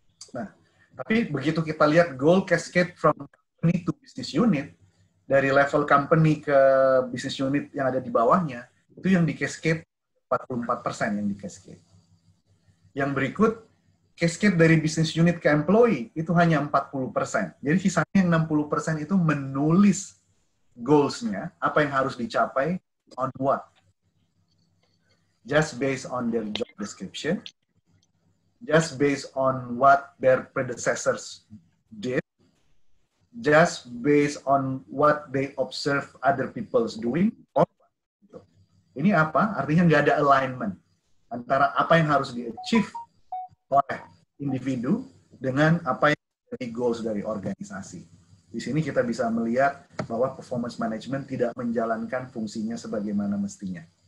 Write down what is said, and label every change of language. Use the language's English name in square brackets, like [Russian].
[Indonesian] Nah, tapi begitu kita lihat [English] goal cascade from company to business unit, [Indonesian] dari level company ke business unit yang ada di bawahnya, itu yang di cascade 44% yang di cascade. Yang berikut, cascade dari business unit ke employee itu hanya 40%. Jadi sisanya yang 60% itu menulis goals-nya, apa yang harus dicapai, [English] on what? Just based on their job description, just based on what their predecessors did, just based on what they observe other people's doing. [Indonesian] Ini apa? Artinya nggak ada alignment antara apa yang harus di-achieve oleh individu dengan apa yang menjadi goals dari organisasi. Di sini kita bisa melihat bahwa performance management tidak menjalankan fungsinya sebagaimana mestinya.